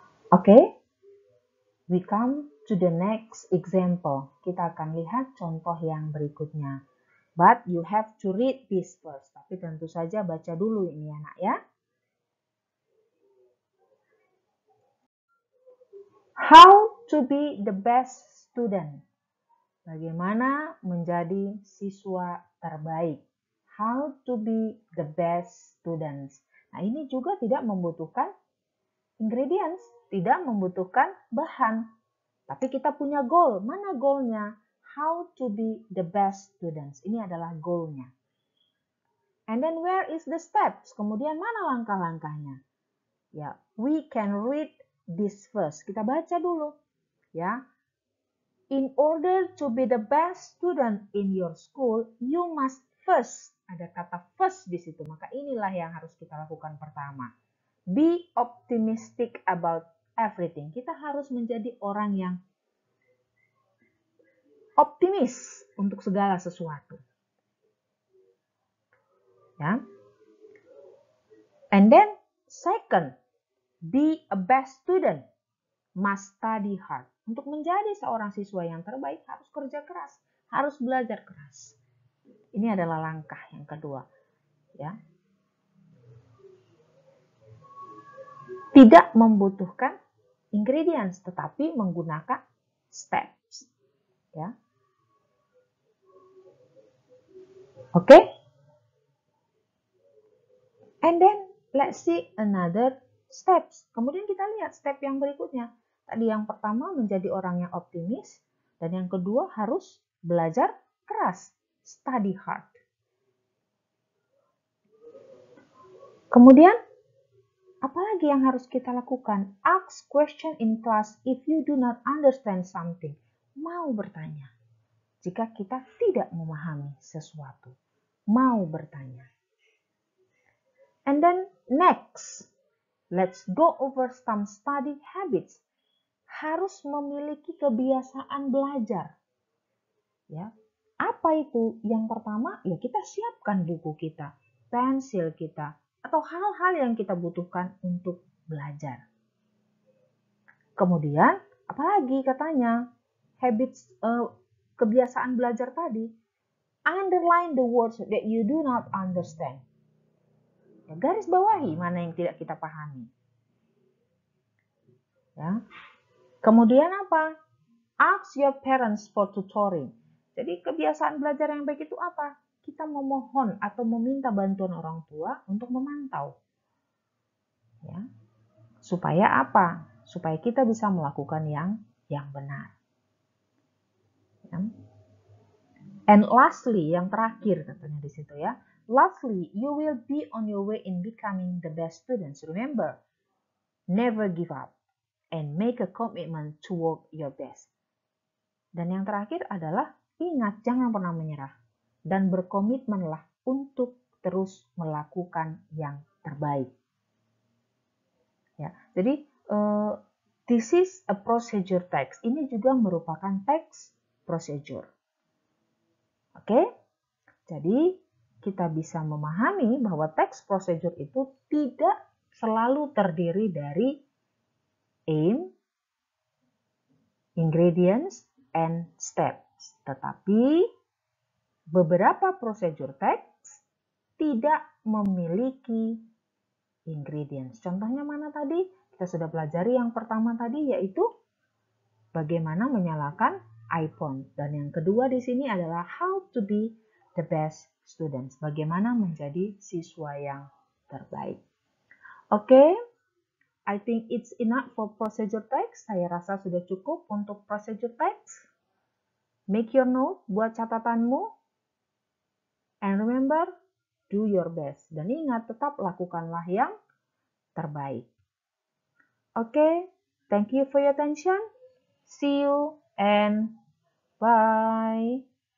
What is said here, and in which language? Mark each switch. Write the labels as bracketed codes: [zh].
[en] Oke, we come to the next example. [id] Kita akan lihat contoh yang berikutnya. [en] But you have to read this first. [id] Tapi tentu saja baca dulu ini anak ya. [en] How to be the best student. [id] Bagaimana menjadi siswa terbaik. [en] How to be the best students. [id] Nah, ini juga tidak membutuhkan ingredients, tidak membutuhkan bahan. Tapi kita punya goal. Mana goalnya? [en] How to be the best students. [id] Ini adalah goalnya. [en] And then where is the steps? [id] Kemudian mana langkah-langkahnya? Ya, [en] we can read this first. [id] Kita baca dulu. Ya. [en] In order to be the best student in your school, you must first. [id] Ada kata first di situ. Maka inilah yang harus kita lakukan pertama. [en] Be optimistic about everything. [id] Kita harus menjadi orang yang optimis untuk segala sesuatu. [en] Ya. And then second, be a best student. Must study hard. [id] Untuk menjadi seorang siswa yang terbaik harus kerja keras, harus belajar keras. Ini adalah langkah yang kedua, ya. Tidak membutuhkan ingredients, tetapi menggunakan steps, ya. Oke? [en] And then let's see another steps. [id] Kemudian kita lihat step yang berikutnya. Tadi yang pertama menjadi orang yang optimis, dan yang kedua harus belajar keras, [en] study hard. [id] Kemudian apalagi yang harus kita lakukan? [en] Ask question in class if you do not understand something. [id] Mau bertanya jika kita tidak memahami sesuatu. Mau bertanya. [en] And then next, let's go over some study habits. [id] Harus memiliki kebiasaan belajar. Ya. Apa itu? Yang pertama, ya kita siapkan buku kita, pensil kita, atau hal-hal yang kita butuhkan untuk belajar. Kemudian, apalagi katanya? Habits, kebiasaan belajar tadi. [en] Underline the words that you do not understand. [id] Ya, garis bawahi mana yang tidak kita pahami. Ya. Kemudian apa? [en] Ask your parents for tutoring. [id] Jadi kebiasaan belajar yang baik itu apa? Kita memohon atau meminta bantuan orang tua untuk memantau. Ya. Supaya apa? Supaya kita bisa melakukan yang benar. Ya. [en] And lastly, [id] yang terakhir katanya di situ ya. [en] Lastly, you will be on your way in becoming the best students. Remember, never give up and make a commitment to work your best. [id] Dan yang terakhir adalah ingat, jangan pernah menyerah dan berkomitmenlah untuk terus melakukan yang terbaik. [en] Ya, jadi this is a procedure text. [id] Ini juga merupakan text procedure. Oke, jadi kita bisa memahami bahwa text procedure itu tidak selalu terdiri dari aim, ingredients, and steps. Tetapi beberapa procedure text tidak memiliki ingredients. Contohnya mana tadi? Kita sudah pelajari yang pertama tadi, yaitu bagaimana menyalakan iPhone. Dan yang kedua di sini adalah [en] how to be the best students. [id] Bagaimana menjadi siswa yang terbaik. Oke. [en] I think it's enough for procedure text. [id] Saya rasa sudah cukup untuk procedure text. [en] Make your note, [id] buat catatanmu. [en] And remember, do your best. [id] Dan ingat, tetap lakukanlah yang terbaik. [en] Okay, thank you for your attention. See you and bye.